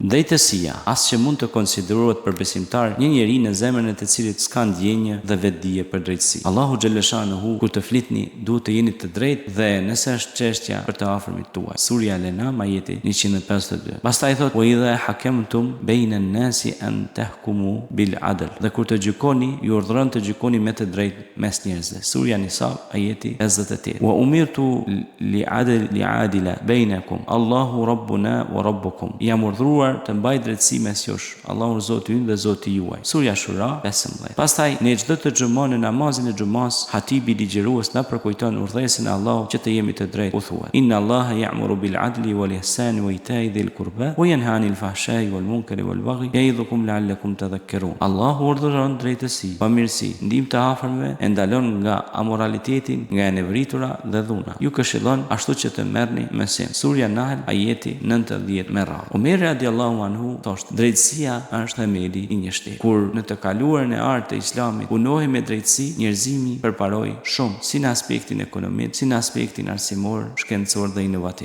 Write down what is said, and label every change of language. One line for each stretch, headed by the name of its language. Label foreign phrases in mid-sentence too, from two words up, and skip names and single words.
Albanian: Drejtësia, as që mund të konsiderohet për besimtar një njeri në zemrën e të cilit s'ka ndjenjë dhe vetdije për drejtësi.
Arabic: الله جل شأنه
Albanian: kur të flitni duhet të jeni të drejtë dhe nëse është çështja për të afërmit tuaj. Surja Al-An'am ajeti 152. Pastaj thot:
Arabic: "وإذا حكمتم بين الناس أن تحكموا بالعدل."
Albanian: Dhe kur të gjykoni, ju urdhëron të gjykoni me të drejtë mes njerëzve. Surja Nisa ajeti 58.
Arabic: "وأمرت لأعدل بينكم. الله ربنا وربكم."
Albanian: Jam urdhëruar të mbaj drejtësi mes jush. Allahu Zoti ynë dhe Zoti juaj. Surja Shura 15. Pastaj në çdo të xhumon në namazin e xumas, hatibi ligjërues na përkujton urdhëresën e Allahut që të jemi të drejtë. U thuhet:
Arabic: "إن الله يأمر بالعدل والإحسان وإيتاء ذي القربى وينهى عن الفحشاء والمنكر والبغي يعظكم لعلكم تذكرون."
Albanian: Allahu urdhëron drejtësi, pamirësi, ndihmë të afërmve, e ndalon nga amoralitetin, nga e nevritura dhe dhuna. Ju këshillon ashtu që të merrni mësim. Surja Nahl ajeti 90 me radhë. Omer
Arabic: رضي الله عنه
Albanian: thoshte: "Drejtësia është themeli i një shteti." Kur në të kaluarën e artë të Islamit punohej me drejtësi, njerëzimi përparoi shumë, si në aspektin ekonomik, si në aspektin arsimor, shkencor dhe inovativ.